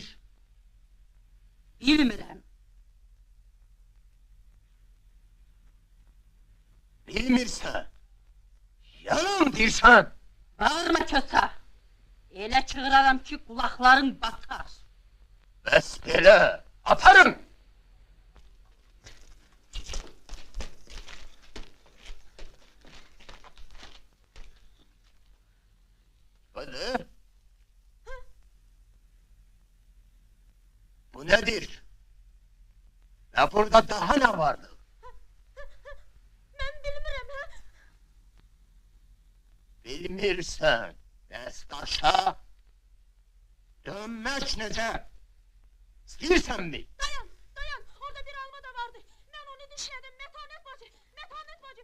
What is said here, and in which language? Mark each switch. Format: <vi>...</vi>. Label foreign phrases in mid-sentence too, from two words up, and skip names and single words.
<az>Bilmirəm. Bilmirsən. Yalan dirsən. Bağırma kösə! Elə çığıraram ki, qulaqların batar. Bəs belə. Atarım. Hadi.</az> <tr>Bu nedir? Ya burada daha ne vardı?</tr> <az>Mən bilmirəm, hə? Bilmirsən. Bəs daşa dönmək necə? İstəyirsən mi? Dayan, orada bir alma da vardı. Mən onu dişlədim, Mətanət bacı, Mətanət bacı.</az>